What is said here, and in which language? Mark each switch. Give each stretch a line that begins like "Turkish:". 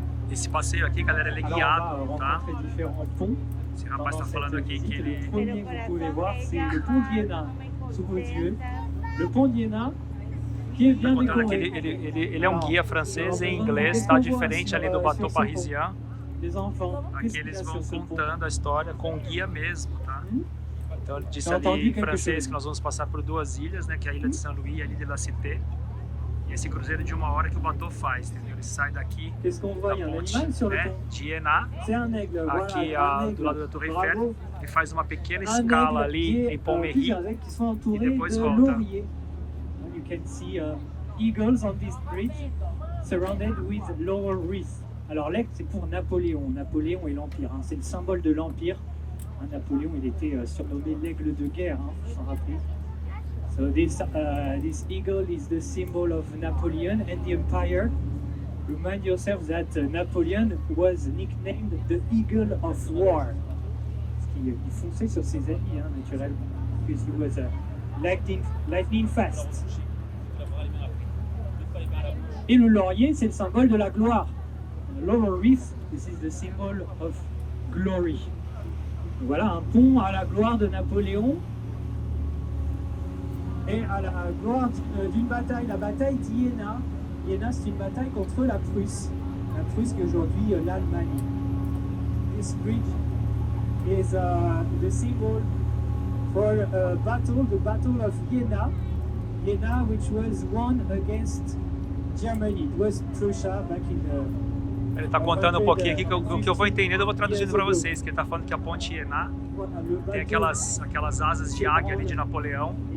Portuguese: Esse passeio aqui, galera, ele é guiado, tá? Esse rapaz está falando aqui que ele...
French: Le premier que vous pouvez voir, c'est le pont d'Iéna sous vos yeux. Le pont d'Iéna, qui est bien décoré.
Portuguese: Ele é um guia francês em inglês, tá? Diferente ali do Bateau Parisien. Aqui eles vão contando a história com o guia mesmo, tá? Então ele disse ali em francês que nós vamos passar por 2 ilhas, né? Que é a ilha de Saint-Louis e a ilha de la Cité. E esse cruzeiro de 1 hora que o Bateau faz, entendeu? Ele sai daqui da ponte, né, de Iéna, aqui do lado da Torre Eiffel, e faz uma pequena escala ali em Pont-Méry e depois volta.
English: You can see eagles on this bridge surrounded with laurel wreaths.
French: Alors l'aigle, c'est pour Napoléon. Napoléon et l'Empire, hein. C'est le symbole de l'Empire. Napoléon, il était surnommé l'aigle de guerre, hein, faut s'en rappeler.
English: So this eagle is the symbol of Napoleon and the Empire. Remind yourself that Napoleon was nicknamed the Eagle of War.
French: Parce qu'il fonçait sur ses ennemis, hein, naturellement.
English: Because he was lightning fast.
French: Et le laurier, c'est le symbole de la gloire.
English: The laurel wreath, this is the symbol of glory.
French: Voilà un pont à la gloire de Napoléon. Et à la gloire d'une bataille, la bataille d'Iéna. Iéna, c'est une bataille contre la Prusse. La Prusse qui est aujourd'hui l'Allemagne.
English: This bridge is the symbol for a battle, the Battle of Iéna. Iéna, which was won against Germany. It was Prussia back in the...
Portuguese: Ele está contando um pouquinho aqui que o que eu vou entendendo eu vou traduzindo para vocês, que ele está falando que a ponte Iéna tem aquelas asas de águia ali de Napoleão.